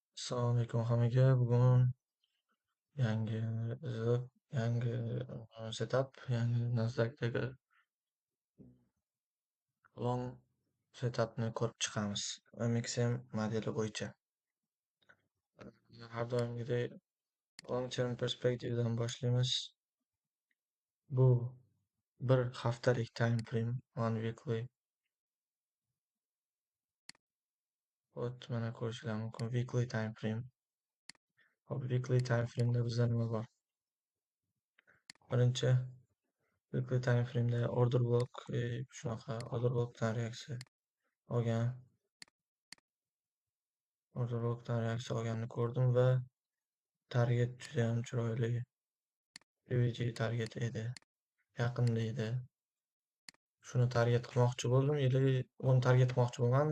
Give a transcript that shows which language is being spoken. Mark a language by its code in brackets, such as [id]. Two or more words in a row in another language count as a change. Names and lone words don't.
[uz] Assalomu alaykum hammaga. Bugun yangi izoh, yangi setup, yangi Nasdaqdagi [en] long setupni [uz] ko'rib chiqamiz. MXM modeli bo'yicha. Har doimgidek [en] long term [uz] perspektivdan boshlaymiz. Bu bir haftalik [en] time frame, one weekly. [uz] Mana ko'rishlar mumkin. [en] Weekly time frame. [uz] Hop, [en] weekly time frame'da [uz] bizda nima bor? [en] Birinchi weekly time frame'da order block, [uz] shunaqa [en] order blockdan [uz] reaksiya olgan. Orderbookdan reaksiya olganini ko'rdim va target judayam chiroyli PVG target edi. Yaqinda edi. Shuni target qilmoqchi bo'ldim, uni target qilmoqchi bo'lmadim.